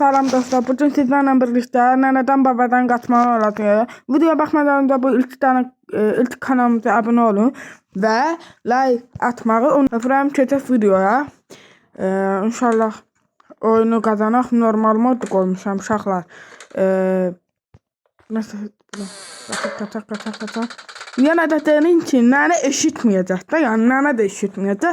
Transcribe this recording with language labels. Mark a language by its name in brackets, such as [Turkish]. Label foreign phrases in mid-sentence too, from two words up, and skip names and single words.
[Azerbaijani] Salam dostlar, [Turkish] bugün sizlerle birlikte [Azerbaijani] nənədən babadan qaçmalı olacağıq. [Turkish] Videoya baxmadan önce bu ilk kanalımıza abone olun ve like atmağı unutmayın. [Azerbaijani] Keçək videoya. İnşallah oyunu qazanaq. Normal mod qoymuşam uşaqlar. Nasıl? Qaçaq. Yenə də deyin ki, nənə eşitməyəcək də, yəni nənə də eşitməyəcək.